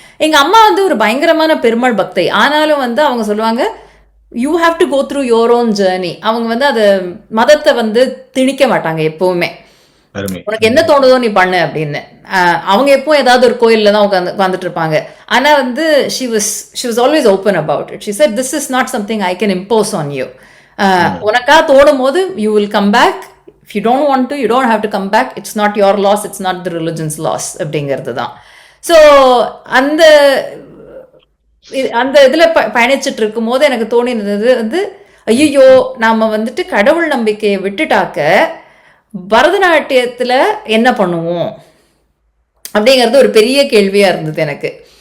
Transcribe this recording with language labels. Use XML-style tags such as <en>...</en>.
<ta>எங்க அம்மா வந்து ஒரு பயங்கரமான பெருமாள் பக்தை. ஆனாலும் வந்து அவங்க சொல்லுவாங்க</ta> <en>You have to go through your own journey.</en> <ta>அவங்க வந்து அது மதத்தை வந்து திணிக்க மாட்டாங்க எப்பவுமே. உனக்கு என்ன தோணுதோ நீ பண்ணு அப்படின்னு. அவங்க எப்பவும் ஏதாவது ஒரு கோயில்ல தான் உட்காந்துட்டு இருப்பாங்க. ஆனா வந்து</ta> <en>she was always open about it. She said this is not something I can impose on you.</en> <ta>உனக்கா தோணும் போது</ta> <en>you will come back, if you don't want to you don't have to come back, it's not your loss, it's not the religion's loss</en> <ta>அப்படிங்கிறது தான். So அந்த அந்த இதில் பயணிச்சுட்டு இருக்கும் போது எனக்கு தோணினது வந்து, ஐயோ நாம வந்துட்டு கடவுள் நம்பிக்கையை விட்டுட்டாக்க பரதநாட்டியத்தில் என்ன பண்ணுவோம் அப்படிங்கிறது ஒரு பெரிய கேள்வியாக இருந்தது எனக்கு.</ta>